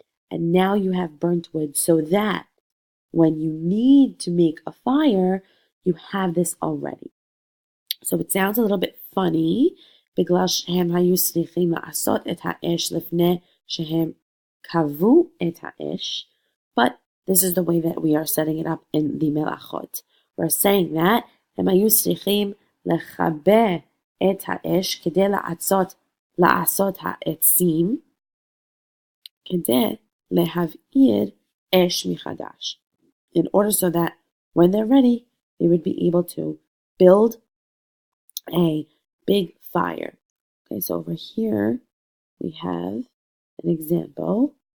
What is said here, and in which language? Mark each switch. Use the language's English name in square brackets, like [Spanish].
[English] And now you have burnt wood so that when you need to make a fire, you have this already. So it sounds a little bit funny, בגלל שהם היו צריכים לעשות את האש לפני שהם קבעו את האש, but this is the way that we are setting it up in the מלאכות. [Hebrew] We're saying that הם היו צריכים לכבה את האש כדי לעשות העצים, כדי להבעיר אש מחדש. [English] In order so that when they're ready, they would be able to build a big fire. Okay, so over here we have an example.